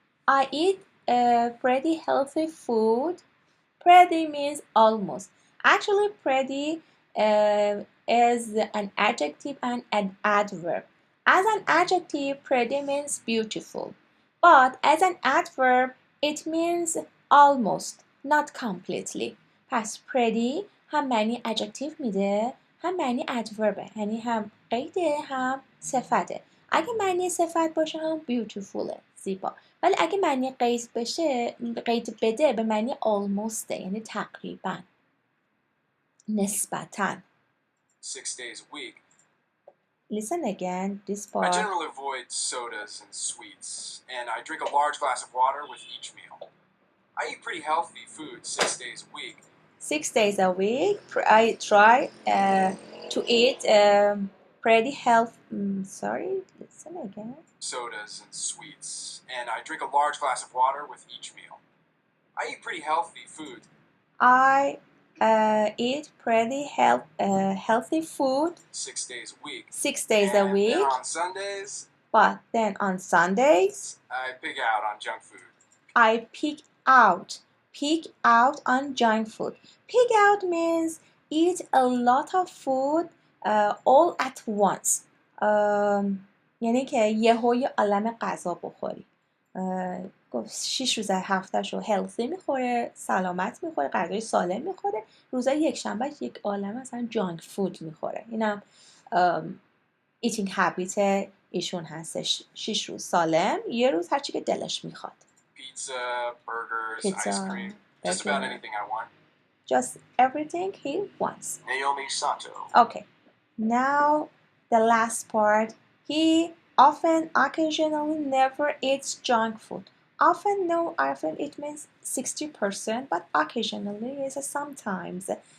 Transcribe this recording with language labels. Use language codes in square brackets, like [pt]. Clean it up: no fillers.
[en] I eat pretty healthy food. Pretty means almost. Actually, pretty is an adjective and an adverb. As an adjective, pretty means beautiful. But as an adverb, it means almost, not completely. [fa] پس pretty هم معنی adjective میده هم معنی adverb. یعنی هم قیده هم صفته. اگه معنی صفت باشه هم beautiful زیبا. ولی اگه معنی قید بده به معنی almost یعنی تقریبا نسبتاً. [en] 6 days a week. Listen again, this part. I generally avoid sodas and sweets, and I drink a large glass of water with each meal. I eat pretty healthy food 6 days a week. 6 days a week, I try to eat pretty healthy. Sorry, listen again. Sodas and sweets, and I drink a large glass of water with each meal. I eat pretty healthy food. I eat pretty healthy food 6 days a week. 6 days a week. Then on Sundays. But then on Sundays, I pig out on junk food. I pig out on junk food. Pig out means eat a lot of food all at once. [fa] یعنی که یهو یه عالمه غذا بخوری. 6 روز هفتهشو هلثی میخوره، سلامت میخوره، غذای سالم میخوره. روزای یک شنبه یک عالمه مثلا جانک فود میخوره. اینم [en] eating habit [fa] ایشون هستش. 6 روز سالم، یه روز هرچی که دلش میخواد. [en] Pizza, burgers, ice cream, just about anything I want. Just everything he wants. Naomi Sato. Okay, now the last part. He often, occasionally, never eats junk food. Often it means 60%, but occasionally is sometimes.